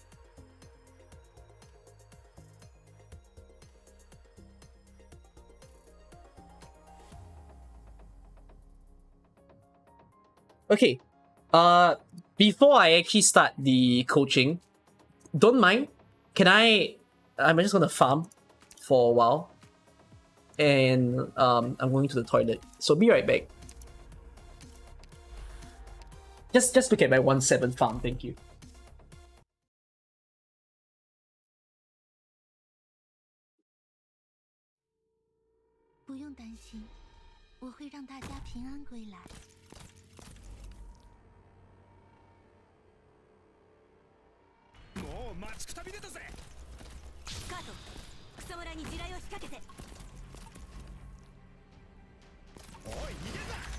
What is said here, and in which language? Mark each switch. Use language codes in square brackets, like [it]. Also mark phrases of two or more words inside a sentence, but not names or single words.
[en] Okay, before I actually start the coaching, don't mind, I'm just gonna farm for a while, and I'm going to the toilet, so be right back. Just look at my 1-7 farm, thank you. [zh] 不用担心，我会让大家平安归来。 [ja] もう待ちくたびれたぜ。カート、クソ村に地雷を仕掛けて。おい、逃げんな。